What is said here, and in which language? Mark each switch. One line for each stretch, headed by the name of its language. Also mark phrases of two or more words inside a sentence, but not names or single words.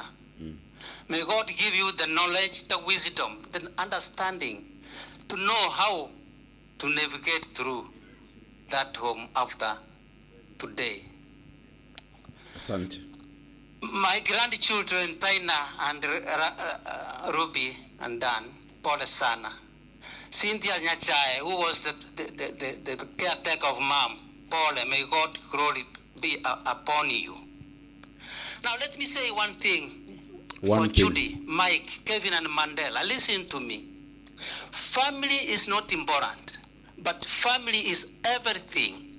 English: May God give you the knowledge, the wisdom, the understanding to know how to navigate through that home after today.
Swahili: Asante.
English: My grandchildren, Taina and Ruby and Dan,
Swahili: pole sana.
English: Cynthia Nyachae, who was the caretaker of mom, pole, may God glory be upon you. Now let me say one thing. Judy, Mike, Kevin, and Mandela, listen to me. Family is not important, but family is everything.